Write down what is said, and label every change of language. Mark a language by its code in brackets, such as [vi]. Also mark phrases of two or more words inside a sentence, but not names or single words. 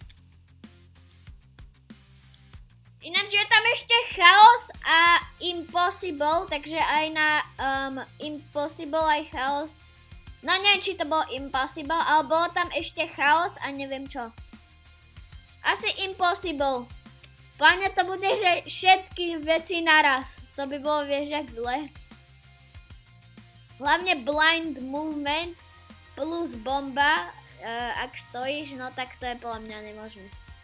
[sk] Ináč je tam ešte chaos a impossible, takže aj na impossible aj chaos. No neviem, či to bolo impossible, ale bolo tam ešte chaos a neviem čo. Asi impossible. Pláne to bude, že všetky veci naraz. To by bolo, vieš, jak zle. Hlavne [en] blind movement [sk] plus bomba, ak stojíš, no tak to je podľa mňa nemožné.